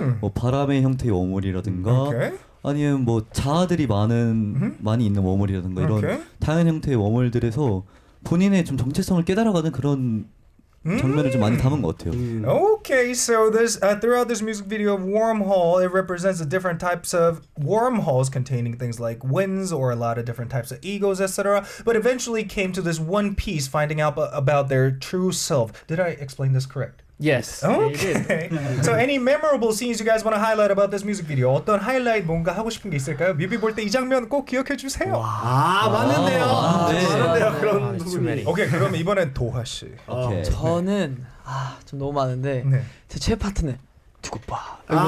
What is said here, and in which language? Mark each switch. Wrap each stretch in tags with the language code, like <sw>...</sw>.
<ko>뭐 바람의 형태의 웜홀이라든가 아니면 뭐 자아들이 많이 있는 웜홀이라든가 이런 다양한 형태의 웜홀들에서 본인의 좀 정체성을 깨달아가는 그런 장면을 좀 많이 담은 것 같아요.</ko> <en>Okay, so this throughout this music video of Wormhole, it represents the different types of wormholes containing things like winds or a lot of different types of egos, etc. But eventually came to this one piece, finding out about their true self. Did I explain this correct? Yes. Okay. So any memorable scenes you guys want to highlight about this music video?</en> <ko>어떤 하이라이트 뭔가 하고 싶은 게 있을까요? 뮤비 볼 때 이 장면 꼭 기억해 주세요. 많은데요. 많은데요. 그런 부분이. 오케이, 그럼 이번엔 도하 씨. 저는 좀 너무 많은데 제 최애 파트는 두고 봐.</ko>